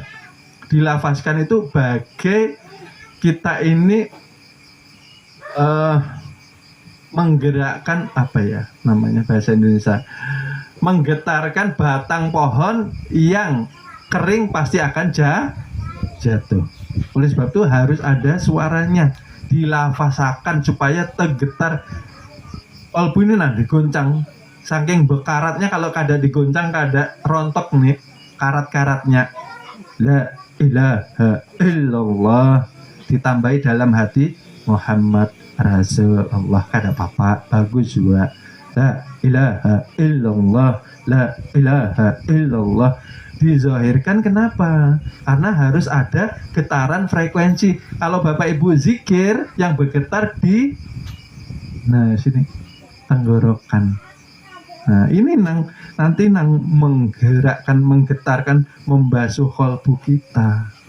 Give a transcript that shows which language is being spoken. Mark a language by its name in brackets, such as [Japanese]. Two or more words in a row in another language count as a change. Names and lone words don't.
[Indonesian] Dilafaskan itu bagai kita ini menggerakkan, apa ya namanya bahasa Indonesia, menggetarkan batang pohon yang kering pasti akan jatuh. Oleh sebab itu harus ada suaranya, dilafasakan supaya tergetar. Kolbu ini digoncang, saking bekaratnya, kalau kada digoncang kada rontok nih karat-karatnya. [Arabic] La ilaha illallah [Indonesian] ditambahi dalam hati [Arabic] Muhammad Rasulullah, [Indonesian] kada apa-apa, bagus juga. [Arabic] La ilaha illallah, la ilaha illallah dizahirkan. [Indonesian] Kenapa? Karena harus ada getaran frekuensi. Kalau Bapak Ibu zikir yang bergetar di sini tenggorokan. Nah ini nanti menggerakkan, menggetarkan, membasuh kolbu kita.